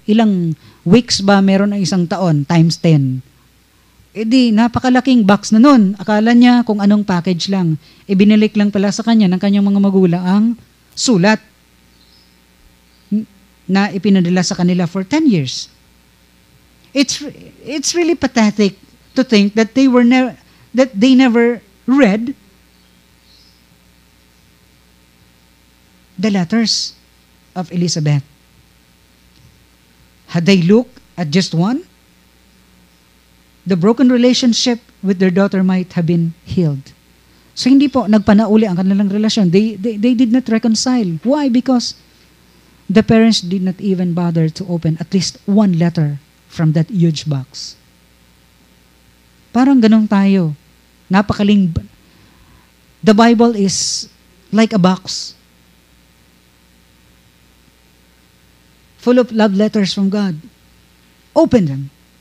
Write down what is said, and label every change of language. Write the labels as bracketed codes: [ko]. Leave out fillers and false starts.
[tl] Ilang weeks ba meron ang isang taon? Times 10. E di, napakalaking box na nun. Akala niya kung anong package lang. Ibinalik lang pala sa kanya ng kanyang mga magulang ang sulat na ipinadala sa kanila [en] for 10 years. It's really pathetic to think that they never read the letters of Elizabeth. Had they looked at just one, the broken relationship with their daughter might have been healed. [tl] So hindi po nagpanauli ang kanilang relasyon. [en] They did not reconcile. Why? Because the parents did not even bother to open at least one letter from that huge box. [tl] Parang ganun tayo. [en] The Bible is like a box full of love letters from God. Open them.